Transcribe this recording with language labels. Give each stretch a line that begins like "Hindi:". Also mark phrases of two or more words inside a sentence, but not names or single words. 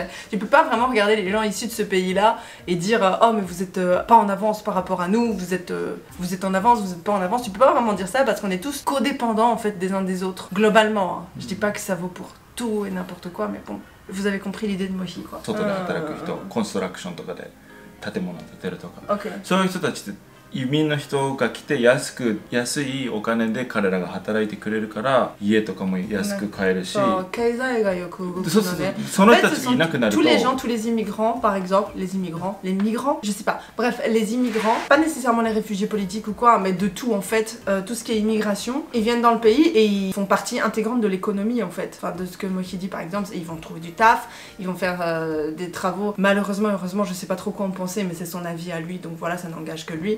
French: Tu peux pas vraiment regarder les gens issus de ce pays-là et dire oh mais vous êtes pas en avance par rapport à nous, vous êtes en avance, vous êtes pas en avance. Tu peux pas vraiment dire ça parce qu'on est tous codépendants en fait des uns des autres, globalement. Hein. Je dis pas que ça vaut pour tout et n'importe quoi, mais bon, vous avez compris l'idée de Mohi quoi.
Japanese: Ok. 移民の人が来て安いお金で彼らが働いてくれるから家とかも安く買えるし、経済がよく動くので、その人たちがいなくなると、
French: tous les gens, tous les immigrants, par exemple, les migrants, je sais pas, bref, les immigrants, pas nécessairement les réfugiés politiques ou quoi, mais de tout en fait, tout ce qui est immigration, ils viennent dans le pays et ils font partie intégrante de l'économie en fait, enfin de ce que Mohi dit par exemple, ils vont trouver du taf, ils vont faire des travaux, malheureusement, heureusement, je sais pas trop quoi en penser, mais c'est son avis à lui, donc voilà, ça n'engage que lui.